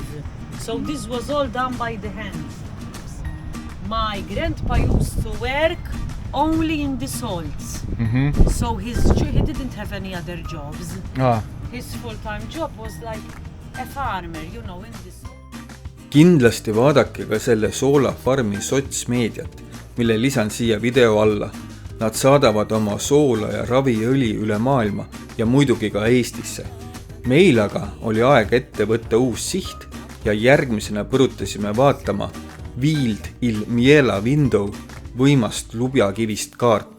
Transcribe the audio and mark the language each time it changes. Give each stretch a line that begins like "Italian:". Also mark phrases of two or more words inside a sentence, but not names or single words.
English: So this was all done by the hand. My grandpa used to work only in the salts. So he didn't have any other jobs. His full-time job was like a farmer, you know, in the salt.
Estonian: Kindlasti vaadake ka selle soolafarmi sotsmeediat, mille lisan siia video alla. Nad saadavad oma soola ja raviõli üle maailma ja muidugi ka Eestisse. Meil aga oli aeg ette võtta uus siht ja järgmisena põrutasime vaatama Wild il Miela Window võimast lubjakivist kaart.